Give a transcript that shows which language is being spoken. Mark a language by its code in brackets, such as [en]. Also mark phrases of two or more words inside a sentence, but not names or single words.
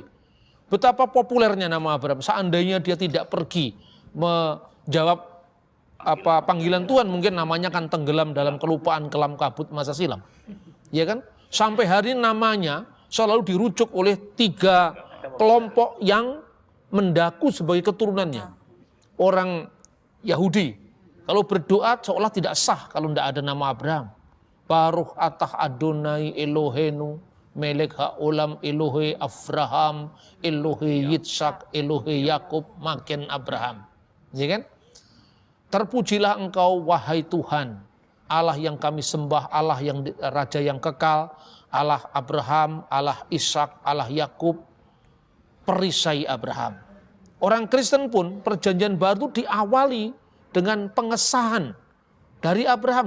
[id] Betapa populernya nama Abraham. Seandainya dia tidak pergi menjawab panggilan Tuhan, mungkin namanya kan tenggelam dalam kelupaan kelam kabut masa silam. Ya kan? Sampai hari ini namanya selalu dirujuk oleh 3 kelompok yang mendaku sebagai keturunannya. Orang Yahudi, kalau berdoa seolah tidak sah kalau tidak ada nama Abraham. [he] ברוך אתה אדוני אלוהינו מלך העולם אלוהי אברהם אלוהי יצחק אלוהי יעקב מגן אברהם. [id] Ya kan? Terpujilah engkau wahai Tuhan, Allah yang kami sembah, Allah yang Raja yang kekal, Allah Abraham, Allah Ishak, Allah Yakub, perisai Abraham. Orang Kristen pun perjanjian baru diawali dengan pengesahan dari Abraham.